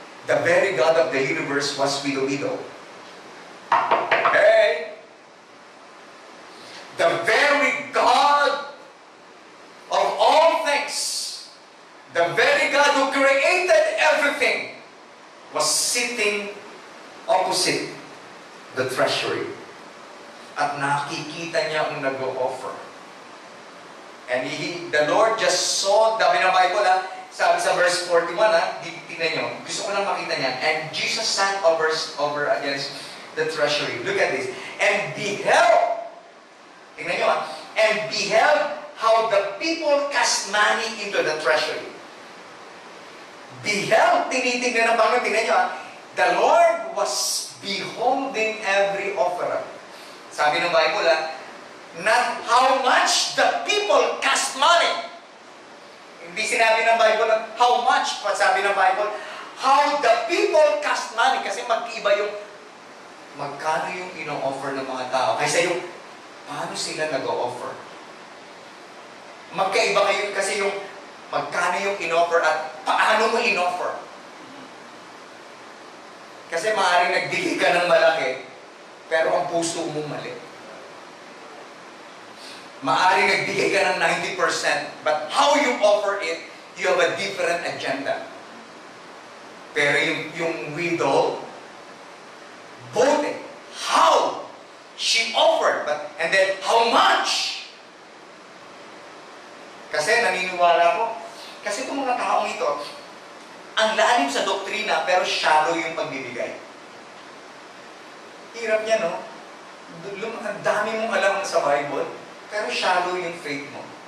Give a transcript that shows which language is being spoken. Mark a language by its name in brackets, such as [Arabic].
[English] The very God of the universe was with the widow. Okay? The very God of all things, the very God who created everything, was sitting opposite the treasury. [Filipino] At nakikita niya ang nag-o-offer. [English] And the Lord just saw, [Filipino] dami ng Bible sabi sa verse 41 tingnan nyo, gusto ko lang makita niya. [English] And Jesus sat over against the treasury. Look at this. And beheld, [Filipino] tingnan nyo [English] and beheld how the people cast money into the treasury. Beheld, [Filipino] tinitingnan ng Panginoon, tingnan nyo [English] the Lord was beholding every offering. [Filipino] Sabi ng Bible [English] not how much the people cast money. [Filipino] Hindi sinabi ng Bible [English] how much, but [Filipino] sabi ng Bible, [English] how the people cast money. [Filipino] Kasi mag-iba yung magkano yung ino-offer ng mga tao. Kaysa yung paano sila nag-o-offer. Magkaiba kayo kasi yung magkano yung in-offer at paano mo in-offer. Kasi maaaring nagbigay ka ng malaki, pero ang puso mo mali. Maaaring nagbigay ka ng 90%, [English] but how you offer it, you have a different agenda. [Filipino] Pero yung [English] widow, both how she offered, and then how much. [Filipino] Kasi naniniwala ko, kasi itong mga taong ito, ang lalim sa doktrina, pero shallow yung pagbibigay. Hirap niya, no? Ang dami mong alam sa Bible, pero shallow yung faith mo.